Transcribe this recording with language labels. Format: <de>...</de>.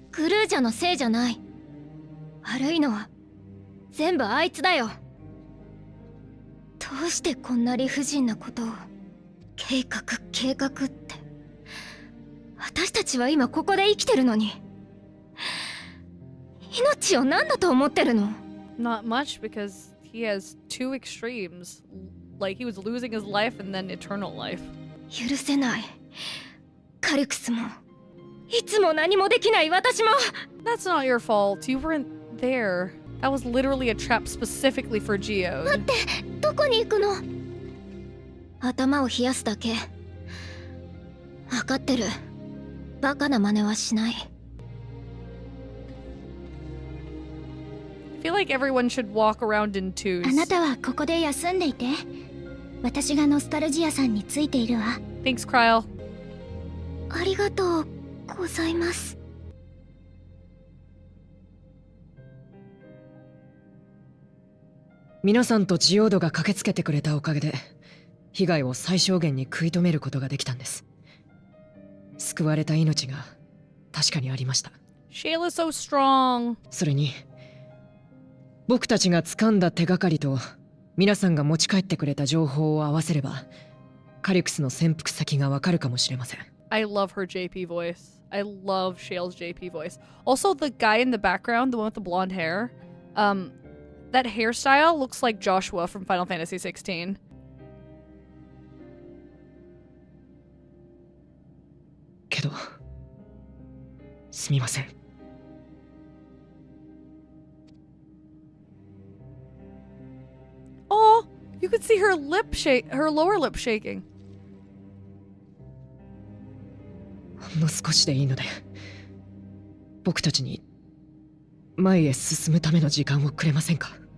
<ja>グルージャのせいじゃない。悪いのは全部あいつだよ。どうしてこんな理不尽なことを。計画って。私たちは今ここで生きてるのに。命を何だと思ってるの？</ja> <en>Not much, because he has two extremes. Like he was losing his life and then eternal life.</en> <ja>許せない。カリクスもいつも何もできない私も。</ja> <en>That's not your fault. You weren't there. That was literally a trap specifically for Geode.</en> <ja>待って、どこに行くの？頭を冷やすだけ。分かってる。バカな真似はしない。</ja> <en>I feel like everyone should walk around in twos.</en> <ja>あなたはここで休んでいて。私がノスタルジアさんについているわ。</ja> <en>Thanks, Kryle.</en> <ja>ありがとうございます。皆さんとジオードが駆けつけてくれたおかげで被害を最小限に食い止めることができたんです。救われた命が確かにありました。</ja> <en>Shayla's so strong.</en> <ja>それに僕たちが掴んだ手がかりと皆さんが持ち帰ってくれた情報を合わせればカリクスの潜伏先がわかるかもしれません。</ja> <en>I love her JP voice. I love Shayle's JP voice. Also, the guy in the background, the one with the blonde hair, that hairstyle looks like Joshua from Final Fantasy XVI.</en> <ja>けどすみません。</ja> <en>Oh, you could see her lower lip shaking.</en> <ja>ほんの少しでいいので僕たちに前へ進むための時間をくれませんか？</ja>